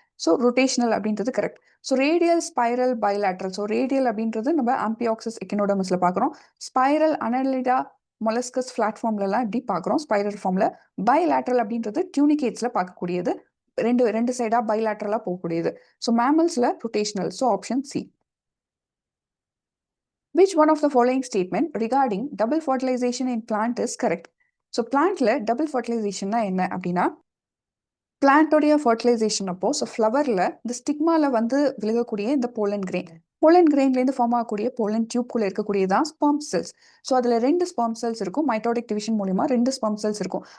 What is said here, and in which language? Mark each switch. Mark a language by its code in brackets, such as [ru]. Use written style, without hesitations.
[ta] So rotational அப்படின்றது correct. So radial spiral bilateral. So radial அப்படின்றது நம்ம ஆம்பியாக்சிஸ் எக்கினோடமஸில் பார்க்குறோம். ஸ்பைரல் அனலிடா மொலஸ்கஸ் பிளாட்ஃபார்ம்லலாம் இப்படி பார்க்குறோம் ஸ்பைரல் ஃபார்மில். பைலாட்ரல் அப்படின்றது டியூனிகேட்ஸில் பார்க்கக்கூடியது, ரெண்டு சைடாக பைலாட்ரலாக போகக்கூடியது. So மேமல்ஸில் rotational. So option C. [en] Which one of the following statement regarding double fertilization in plant is correct? [ta] So பிளான்ட்ல double ஃபர்டிலைசேஷன்னா என்ன அப்படின்னா பிளான்டோடைய ஃபர்டிலைசேஷன் அப்போ ஸோ ஃப்ளவரில் இந்த ஸ்டிக்மாவில் வந்து விலகக்கூடிய இந்த போலன் கிரெயின்லேருந்து ஃபார்ம் ஆகக்கூடிய போலன் டியூப்குள்ளே இருக்கக்கூடியதான் ஸ்பெர்ம் செல்ஸ். ஸோ அதில் 2 ஸ்பெர்ம் செல்ஸ் இருக்கும். மைட்டோடிக் டிவிஷன் மூலிமா 2 ஸ்பெர்ம் செல்ஸ் இருக்கும்.